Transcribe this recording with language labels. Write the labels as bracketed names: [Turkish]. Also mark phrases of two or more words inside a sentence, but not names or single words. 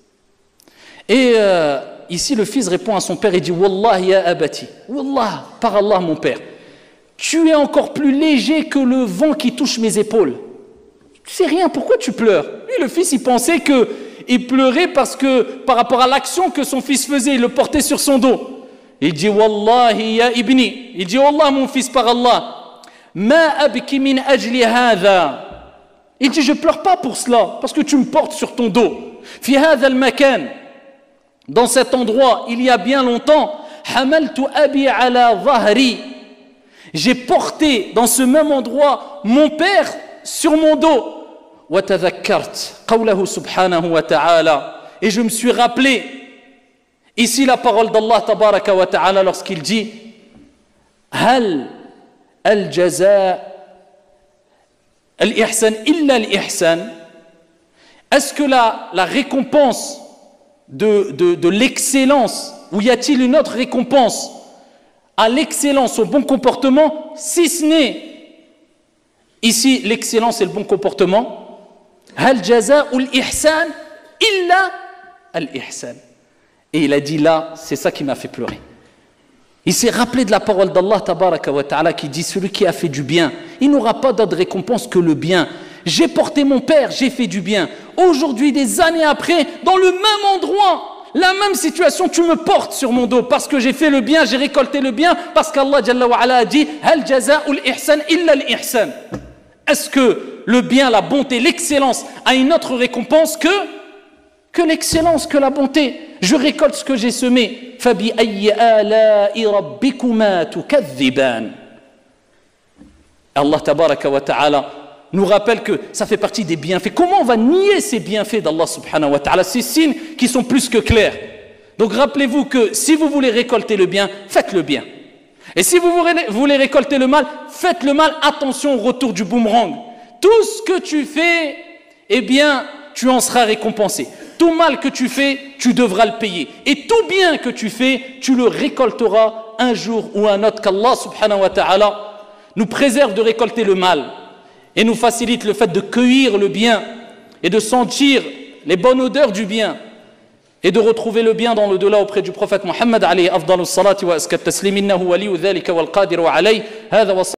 [French] Et ici, le fils répond à son père et dit « [Arabic] والله يا أبتي والله, [French] par Allah mon père, tu es encore plus léger que le vent qui touche mes épaules. Tu sais rien, pourquoi tu pleures ?» Lui, le fils, il pensait qu'il pleurait parce que par rapport à l'action que son fils faisait, il le portait sur son dos. [Arabic] Il dit والله يا ابني, [French] il dit Wallah mon fils par Allah, [Arabic] ما أبكي من أجل هذا. [French] Il dit je pleure pas pour cela parce que tu me portes sur ton dos. [Arabic] في هذا المكان, [French] dans cet endroit, il y a bien longtemps, [Arabic] حملت أبي على ظهري. [French] J'ai porté dans ce même endroit mon père sur mon dos. [Arabic] وتذكرت قوله سبحانه وتعالى. [French] Et je me suis rappelé ici la parole d'Allah [Arabic] تبارك وتعالى [French] lorsqu'il dit [Arabic] هل الجزاء الإحسان إلا الإحسان. [French] Est-ce que la récompense de l'excellence, ou y a-t-il une autre récompense à l'excellence, au bon comportement, si ce n'est ici l'excellence et le bon comportement? [Arabic] هل جزاء الإحسان إلا الإحسان. [French] Et il a dit là, c'est ça qui m'a fait pleurer. Il s'est rappelé de la parole d'Allah [Arabic] تبارك وتعالى [French] qui dit celui qui a fait du bien, il n'aura pas d'autre récompense que le bien. J'ai porté mon père, j'ai fait du bien. Aujourd'hui, des années après, dans le même endroit, la même situation, tu me portes sur mon dos parce que j'ai fait le bien, j'ai récolté le bien, parce qu'Allah [Arabic] جل وعلا [French] a dit [Arabic] هل جزاء الإحسان إلا الإحسان. [French] Est-ce que le bien, la bonté, l'excellence a une autre récompense que l'excellence, que la bonté? Je récolte ce que j'ai semé. [Arabic] فبأي آلاء ربكما تكذبان. [French] Allah [Arabic] تبارك وتعالى [French] nous rappelle que ça fait partie des bienfaits. Comment on va nier ces bienfaits d'Allah [Arabic] سبحانه وتعالى? [French] Ces signes qui sont plus que clairs. Donc rappelez-vous que si vous voulez récolter le bien, faites le bien. Et si vous voulez récolter le mal, faites le mal. Attention au retour du boomerang. Tout ce que tu fais, eh bien, tu en seras récompensé. Tout mal que tu fais, tu devras le payer. Et tout bien que tu fais, tu le récolteras un jour ou un autre. Qu'Allah [Arabic] سبحانه وتعالى [French] nous préserve de récolter le mal et nous facilite le fait de cueillir le bien et de sentir les bonnes odeurs du bien et de retrouver le bien dans l'au-delà auprès du prophète Muhammad [Arabic] عليه أفضل الصلاة وأزكى التسليم إنه ولي ذلك والقادر و عليه هذا و